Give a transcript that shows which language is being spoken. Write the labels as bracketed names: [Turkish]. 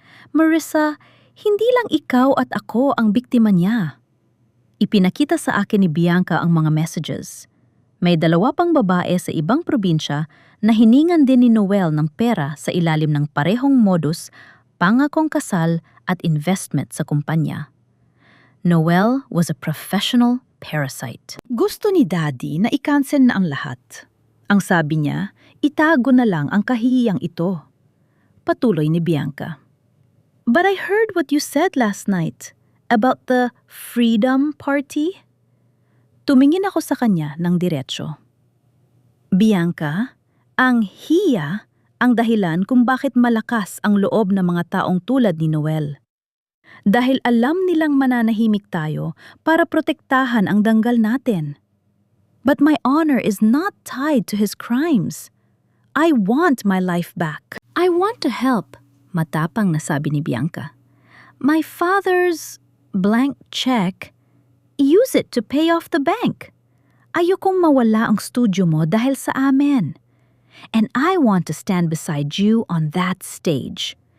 [Filipino] Marissa, hindi lang ikaw at ako ang biktima niya. Ipinakita sa akin ni Bianca ang mga messages. May dalawa pang babae sa ibang probinsya na hiningan din ni Noel ng pera sa ilalim ng parehong modus, pangakong kasal at investment sa kumpanya. [English] Noel was a professional parasite. [Filipino] Gusto ni Daddy na i-cancel na ang lahat. Ang sabi niya, itago na lang ang kahihiyang ito. Patuloy ni Bianca. [English] But I heard what you said last night about the freedom party. [Filipino] Tumingin ako sa kanya ng diretsyo. Bianca, ang hiya ang dahilan kung bakit malakas ang loob ng mga taong tulad ni Noel. Dahil alam nilang mananahimik tayo para protektahan ang danggal natin. [English] But my honor is not tied to his crimes. I want my life back. I want to help, [Filipino] matapang na sabi ni Bianca. [English] My father's blank check, use it to pay off the bank. [Filipino] Ayokong mawala ang studio mo dahil sa amin. [English] And I want to stand beside you on that stage.